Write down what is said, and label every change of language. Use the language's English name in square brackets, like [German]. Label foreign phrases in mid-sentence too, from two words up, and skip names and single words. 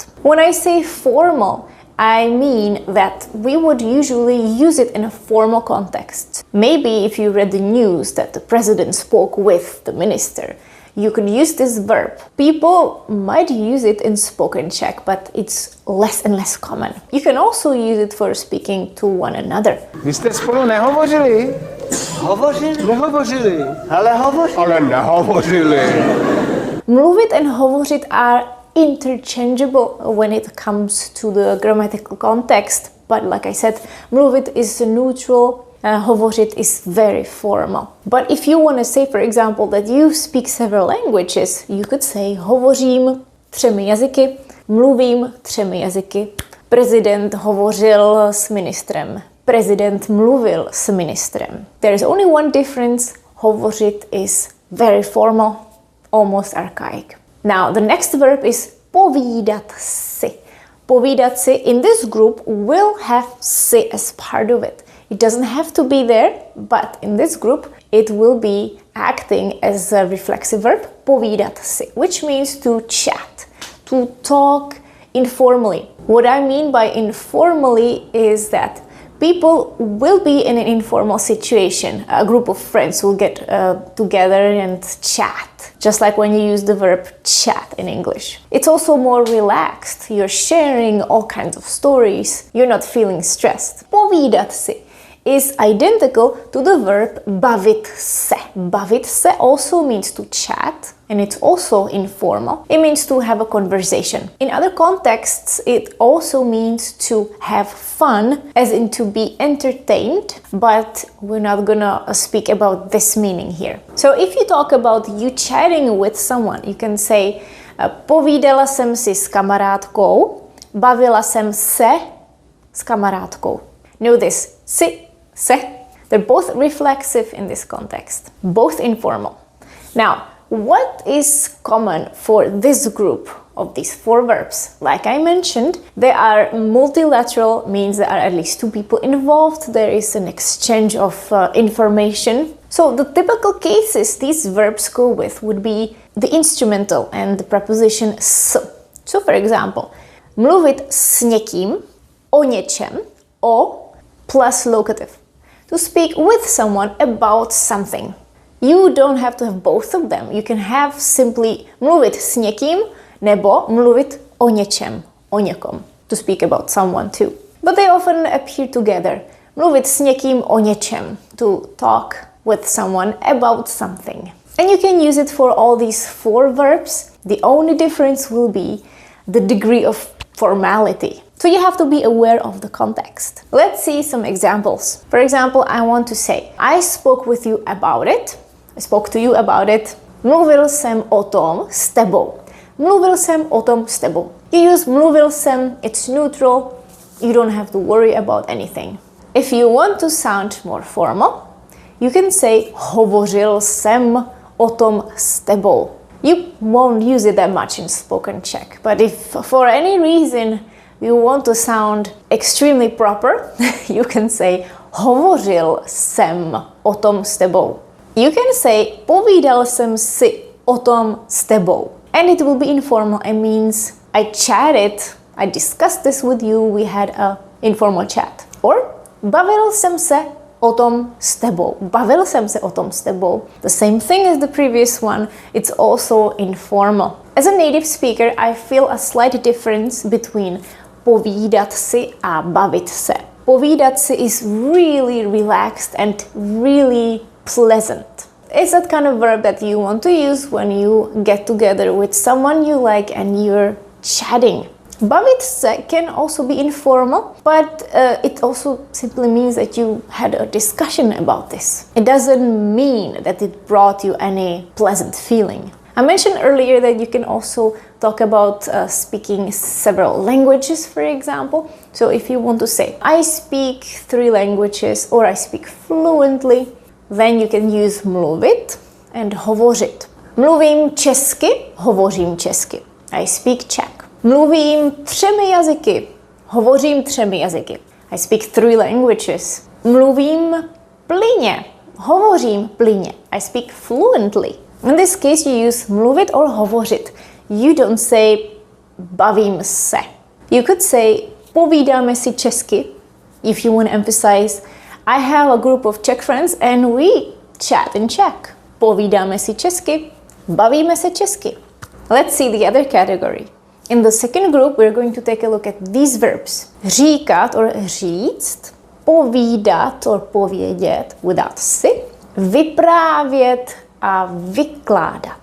[English] When I say formal, I mean that we would usually use it in a formal context. Maybe if you read the news that the president spoke with the minister, you could use this verb. People might use it in spoken Czech, but it's less and less common. You can also use it for speaking to one another. [Czech] Vy jste spolu nehovořili? Hovořili? Nehovořili. Ale hovořili. Ale nehovořili. [English] Mluvit and hovořit are interchangeable when it comes to the grammatical context, but like I said, mluvit is neutral. Hovořit is very formal. But if you want to say, for example, that you speak several languages, you could say [Czech] hovořím 3 jazyky, mluvím 3 jazyky. Prezident hovořil s ministrem. Prezident mluvil s ministrem. [English] There is only one difference. Hovořit is very formal, almost archaic. Now, the next verb is [Czech] povídat si. Povídat si [English] in this group will have si as part of it. It doesn't have to be there, but in this group it will be acting as a reflexive verb, [Czech] povídat si, [English] which means to chat, to talk informally. What I mean by informally is that people will be in an informal situation. A group of friends will get together and chat, just like when you use the verb chat in English. It's also more relaxed. You're sharing all kinds of stories. You're not feeling stressed. [Czech] Povídat si [English] is identical to the verb [Czech] bavit se. Bavit se [English] also means to chat, and it's also informal. It means to have a conversation. In other contexts, it also means to have fun, as in to be entertained, but we're not gonna speak about this meaning here. So if you talk about you chatting with someone, you can say [Czech] povídala jsem si s kamarádkou, bavila jsem se s kamarádkou. [English] Know this, [Czech] si, se, [English] they're both reflexive in this context, both informal. Now, what is common for this group of these 4 verbs? Like I mentioned, they are multilateral, means there are at least 2 people involved, there is an exchange of information. So the typical cases these verbs go with would be the instrumental and the preposition s. So for example, [Czech] mluvit s někým, o něčem, o [English] plus locative. To speak with someone about something. You don't have to have both of them. You can have simply [Czech] mluvit s někým nebo mluvit o něčem, o někom. [English] To speak about someone too. but they often appear together. [Czech] Mluvit s někým o něčem, [English] to talk with someone about something. And you can use it for all these 4 verbs. The only difference will be the degree of formality. So you have to be aware of the context. Let's see some examples. For example, I want to say, I spoke with you about it. I spoke to you about it. [Czech] Mluvil jsem o tom s tebou. Mluvil jsem o tom s tebou. [English] You use [Czech] mluvil jsem, [English] it's neutral. You don't have to worry about anything. If you want to sound more formal, you can say [Czech] hovořil jsem o tom s tebou. [English] You won't use it that much in spoken Czech, but if for any reason you want to sound extremely proper, you can say [Czech] hovořil jsem o tom s tebou. [English] You can say [Czech] povídal jsem si o tom s tebou. [English] And it will be informal. It means I chatted, I discussed this with you, we had a informal chat. [Czech] Or bavil jsem se o tom s tebou. Bavil jsem se o tom s tebou. [English] The same thing as the previous one, it's also informal. As a native speaker, I feel a slight difference between [Czech] povídat si a bavit se. Povídat si [English] is really relaxed and really pleasant. It's that kind of verb that you want to use when you get together with someone you like and you're chatting. [Czech] Bavit se [English] can also be informal, but it also simply means that you had a discussion about this. It doesn't mean that it brought you any pleasant feeling. I mentioned earlier that you can also talk about speaking several languages, for example. So if you want to say, I speak 3 languages or I speak fluently, then you can use mluvit and hovořit. [Czech] Mluvím česky, hovořím česky. [English] I speak Czech. [Czech] Mluvím 3 jazyky, hovořím 3 jazyky. [English] I speak 3 languages. [Czech] Mluvím plynně, hovořím plynně. [English] I speak fluently. In this case you use mluvit or hovořit. You don't say [Czech] bavím se. [English] You could say [Czech] povídáme si česky [English] if you want to emphasize I have a group of Czech friends and we chat in Czech. [Czech] Povídáme si česky, bavíme se česky. [English] Let's see the other category. In the second group, we're going to take a look at these verbs. [Czech] Říkat or říct, povídat or povědět without si, vyprávět a vykládat.